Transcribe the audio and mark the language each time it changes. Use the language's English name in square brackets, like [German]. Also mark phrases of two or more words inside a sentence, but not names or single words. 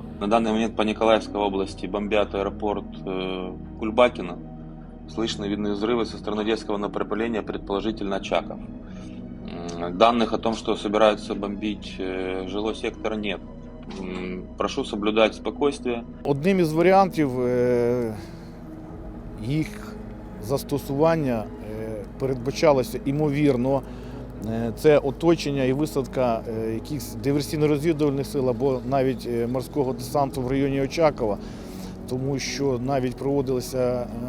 [Russian] На данный момент по Николаевской области бомбят аэропорт Кульбакино. Слышны видны взрывы со стороны детского направления, предположительно Очаков. Данных о том, что собираются бомбить жилой сектор, нет. Прошу соблюдать спокойствие. [Ukrainian] Одним із варіантів їх застосування передбачалося ймовірно. Це оточення і висадка якихось диверсійно-розвідувальних сил або навіть морського десанту в районі Очакова, тому що навіть проводилися